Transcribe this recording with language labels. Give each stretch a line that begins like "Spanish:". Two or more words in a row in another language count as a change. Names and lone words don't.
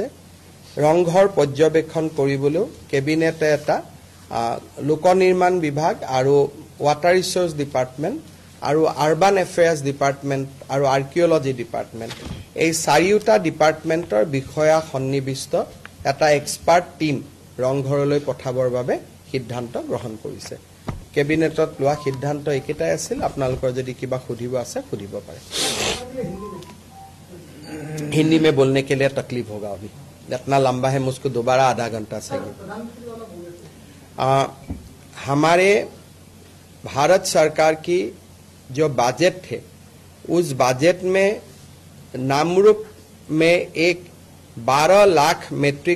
Assamese: ৰংঘৰ পৰ্যবেক্ষণ কৰিবলৈ কেবিনেটে এটা লোক নিৰ্মাণ বিভাগ আৰু
English: water resource department
Assamese: আৰু
English: urban affairs department
Assamese: আৰু
English: archaeology department
Assamese: এই চাৰিওটা ডিপাৰ্টমেণ্টৰ বিষয়া সন্নিবিষ্ট এটা
English: expert team
Assamese: ৰংঘৰলৈ পঠাবৰ বাবে সিদ্ধান্ত গ্ৰহণ কৰিছে কেবিনেটত লোৱা সিদ্ধান্ত একেটাই আছিল আপোনালোকৰ যদি কিবা সুধিব আছে সুধিব পাৰে
Hindi: हिंदी में बोलने के लिए तकलीफ होगा अभी इतना लंबा है मुझको दोबारा आधा घंटा चाहिए हमारे भारत सरकार की जो बजट थे उस बजट में नामरूप में एक 12 लाख मेट्रिक